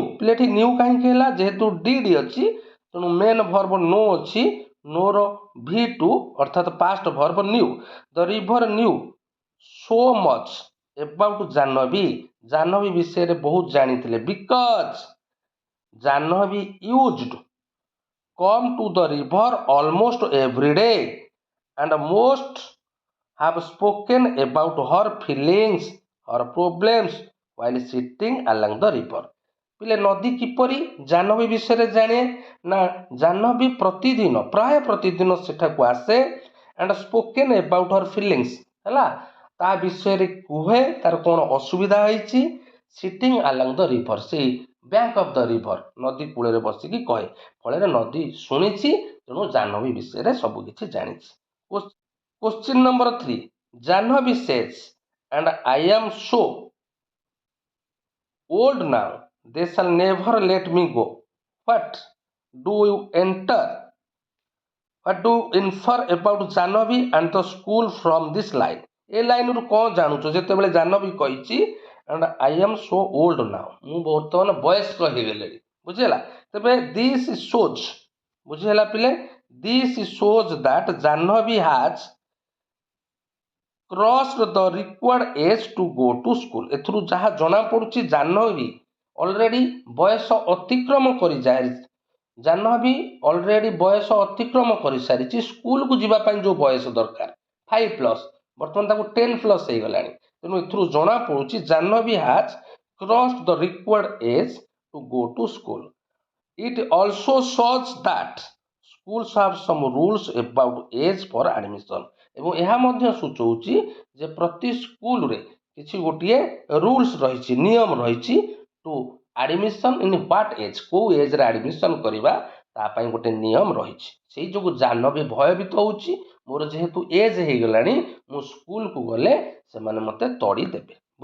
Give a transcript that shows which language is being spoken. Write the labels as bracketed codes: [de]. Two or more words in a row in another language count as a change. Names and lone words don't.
[or] ପିଲେ ଏଠି ନ୍ୟୁ କାହିଁକି ହେଲା, ଯେହେତୁ ଡିଡ୍ ଅଛି ତେଣୁ [en] main verb [or] ନୋ ଅଛି, ନୋର V2 ଅର୍ଥାତ୍ [en] past verb [or] ନ୍ୟୁ। [en] The river knew so much about Jahnavi, [or] ଜାହ୍ନବୀ ବିଷୟରେ ବହୁତ ଜାଣିଥିଲେ। [en] because Jahnavi used come to the river almost every day and most have spoken about her feelings, her problems while sitting along the river। [or] ପିଲେ ନଦୀ କିପରି ଜାହ୍ନବୀ ବିଷୟରେ ଜାଣେ ନା ଜାହ୍ନବୀ ପ୍ରତିଦିନ, ପ୍ରାୟ ପ୍ରତିଦିନ ସେଠାକୁ ଆସେ [en] and spoken about her feelings, [or] ହେଲା, ତା ବିଷୟରେ କୁହେ ତାର କ'ଣ ଅସୁବିଧା ହେଇଛି। [en] sitting along the river, ସେଇ bank of the river, [or] ନଦୀ କୂଳରେ ବସିକି କହେ। ଫଳରେ ନଦୀ ଶୁଣିଛି, ତେଣୁ ଜାହ୍ନବୀ ବିଷୟରେ ସବୁ କିଛି ଜାଣିଛି। [en] Question number 3, Jahnavi says, and I am so old now, they shall never let me go. What do you infer about Jahnavi and the school from this line? [or] ଏ ଲାଇନରୁ କ'ଣ ଜାଣୁଛ? ଯେତେବେଳେ ଜାହ୍ନବୀ କହିଛି [en] and I am so old now, [or] ମୁଁ ବର୍ତ୍ତମାନ ବୟସ୍କ ହେଇଗଲେଣି, ବୁଝିହେଲା। [en] ତେବେ this shows, [or] ବୁଝିହେଲା ପିଲେ, [en] this shows that Jahnavi has crossed the required age to go to school। [or] ଏଥିରୁ ଯାହା ଜଣା ପଡୁଛି ଜାହ୍ନବୀ ଅଲରେଡି ବୟସ ଅତିକ୍ରମ କରିସାରିଛି ସ୍କୁଲକୁ ଯିବା ପାଇଁ ଯୋଉ ବୟସ ଦରକାର 5+, ବର୍ତ୍ତମାନ ତାକୁ 10+ ହେଇଗଲାଣି। ତେଣୁ ଏଥିରୁ ଜଣା ପଡୁଛି [en] ଜାହ୍ନବୀ has crossed the required age to go to school। It also shows that schools have some rules about age for admission। [or] ଏବଂ ଏହା ମଧ୍ୟ ସୂଚଉଛି ଯେ ପ୍ରତି ସ୍କୁଲରେ କିଛି ଗୋଟିଏ ରୁଲ୍ସ ରହିଛି, ନିୟମ ରହିଛି [en] to admission in what age, [or] କେଉଁ ଏଜ୍ରେ ଆଡମିସନ୍ କରିବା ତା ପାଇଁ ଗୋଟେ ନିୟମ ରହିଛି। ସେଇ ଯୋଗୁଁ ଜାହ୍ନବୀ ଭୟଭୀତ ହେଉଛି, ମୋର ଯେହେତୁ ଏଜ୍ ହେଇଗଲାଣି ମୁଁ ସ୍କୁଲକୁ ଗଲେ ସେମାନେ ମୋତେ ତଡ଼ି ଦେବେ।